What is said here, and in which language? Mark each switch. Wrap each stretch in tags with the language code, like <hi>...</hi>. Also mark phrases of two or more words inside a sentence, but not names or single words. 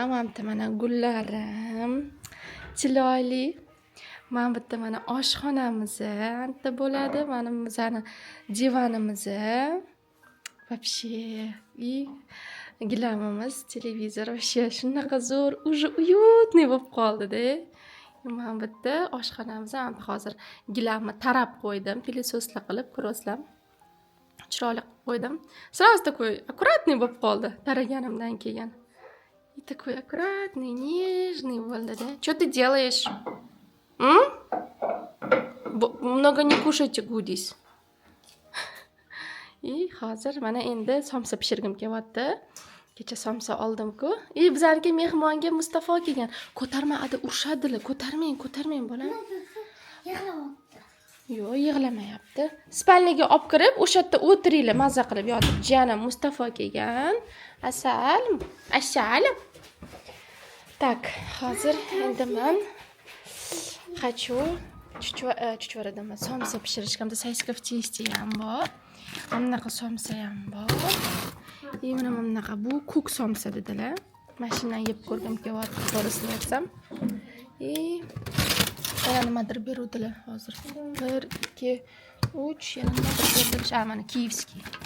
<uz>Mana gullarim chiroyli. Mana bitta mana oshxonamiz anta bo'ladi. Mana bizning divanimiz.</uz> <ru>Вообще и</ru> <uz>gilamimiz, televizor, вообще shunaqa zo'r,</uz> <ru>уже уютный</ru> <uz>bo'lib qoldi-da. Mana bitta oshxonamiz ham hozir gilamni tarab qo'ydim, pilososla qilib, ko'rasizlar. Chiroyli qilib qo'ydim.</uz> <ru>Сразу такой аккуратный</ru> <uz>bo'lib qoldi taraganimdan keyin.</uz> <ru>И такой аккуратный, нежный bo'ldi-da. Что ты делаешь? Много не кушайте, гудис.</ru> <uz>И hozir mana endi somsa pishirgim kelyapti. Kecha somsa oldim-ku. Bizlarga mehmonga Mustafa kelgan. Ko'tarma, ada urishadilar. Ko'tarmang bolam. Yo'q, yig'lamayapti. Spalniga olib kirib, o'sha yerda o'tiringlar, mazza qilib yotib. Jiyanim Mustafa kelgan. Asal. Так, hozir endi men</uz> <ru>хочу чуть-чуть</ru> <uz>somsa pishirishga, sosiska в chesti ham bor. Bunaqa somsa ham bor. И mana bunaqa bu kuk somsa dedilar. Mashinadan yeb ko'rgim kelyapti, to'g'risini aytsam. И yana nimadir beruvdilar hozir. 1 2 3 yana nimadir berdilar. Mana kievskiy.</uz>